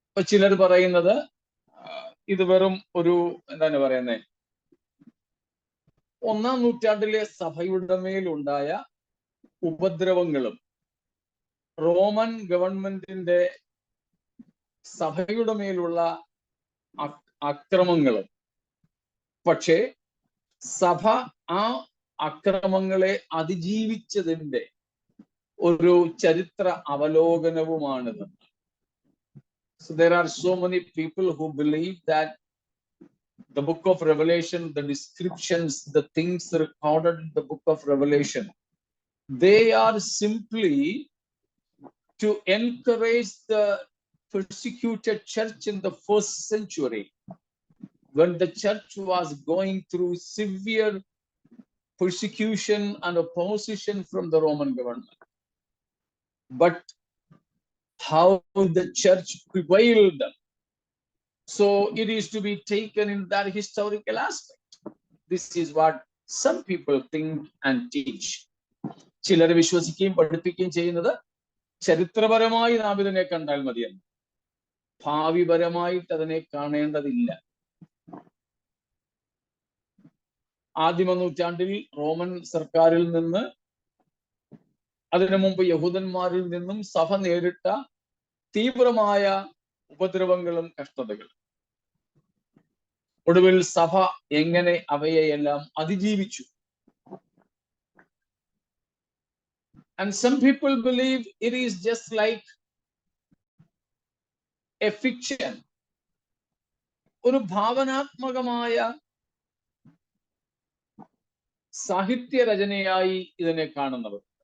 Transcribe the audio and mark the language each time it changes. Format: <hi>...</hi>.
<ml>ചിലർ പറയുന്നത് ഇത് വെറും ഒരു എന്താണ് പറയുന്നത്, 1-ാം നൂറ്റാണ്ടിലെ സഭയുടെ മേലുണ്ടായ ഉപദ്രവങ്ങളും റോമൻ ഗവൺമെന്റിന്റെ സഭയുടെ മേലുള്ള അക്രമങ്ങളും, പക്ഷേ സഭ ആ അക്രമങ്ങളെ അതിജീവിച്ചതിന്റെ ഒരു ചരിത്ര അവലോകനവുമാണിത്.</ml> <en>So there are so many people who believe that the book of Revelation, the descriptions, the things recorded in the book of Revelation, they are simply to encourage the persecuted church in the first century, when the church was going through severe persecution and opposition from the Roman government. But how the church prevailed, so it is to be taken in that historical aspect. This is what some people think and teach.</en> <ml>ചിലർ വിശ്വസിക്കുകയും പഠിപ്പിക്കുകയും ചെയ്യുന്നത് ചരിത്രപരമായി നാം ഇതിനെ കണ്ടാൽ മതിയെന്ന്, ഭാവിപരമായിട്ട് അതിനെ കാണേണ്ടതില്ല. ആദിമ നൂറ്റാണ്ടിൽ റോമൻ സർക്കാരിൽ നിന്ന്, അതിനു മുമ്പ് യഹൂദന്മാരിൽ നിന്നും സഭ നേരിട്ട തീവ്രമായ ഉപദ്രവങ്ങളും കഷ്ടതകളും, ഒടുവിൽ സഭ എങ്ങനെ അവയെല്ലാം അതിജീവിച്ചു.</ml> <en>And some people believe it is just like a fiction,</en> <ml>ഒരു ഭാവനാത്മകമായ സാഹിത്യ രചനയായി ഇതിനെ കാണുന്നവർ.</ml>